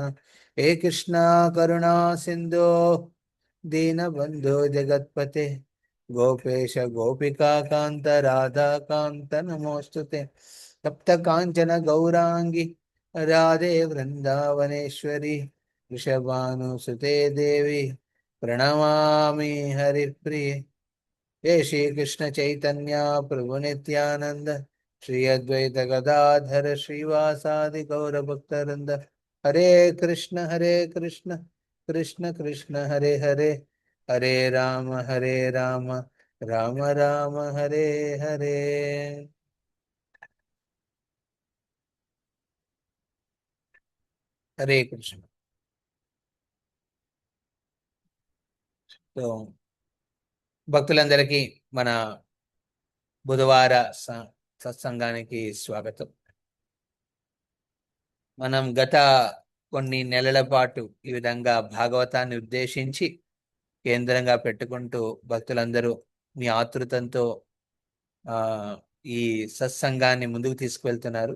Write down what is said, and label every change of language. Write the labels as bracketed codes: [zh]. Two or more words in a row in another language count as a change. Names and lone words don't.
[sa] హే కృష్ణ కరుణా సింధో దీనబంధో జగత్పతే గోపేశ గోపికా కాంత రాధాకాంత నమోస్తుతే. తప్త కాంచన గౌరాంగి రాధే వృందావనేశ్వరి వృషభానుసుతే దేవి ప్రణమామి హరిప్రియ. हे श्री कृष्ण चैतन्य प्रभु नित्यानंद श्री अद्वैत गदाधर श्रीवासादि गौर भक्तवृंद. हरे कृष्ण कृष्ण कृष्ण हरे हरे हरे राम राम राम हरे हरे. हरे कृष्ण. [te] तो భక్తులందరికీ మన బుధవార సత్సంగానికి స్వాగతం. మనం గత కొన్ని నెలల పాటు ఈ విధంగా భాగవతాన్ని ఉద్దేశించి కేంద్రంగా పెట్టుకుంటూ భక్తులందరూ మీ ఆతృతంతో ఈ సత్సంగాన్ని ముందుకు తీసుకువెళ్తున్నారు.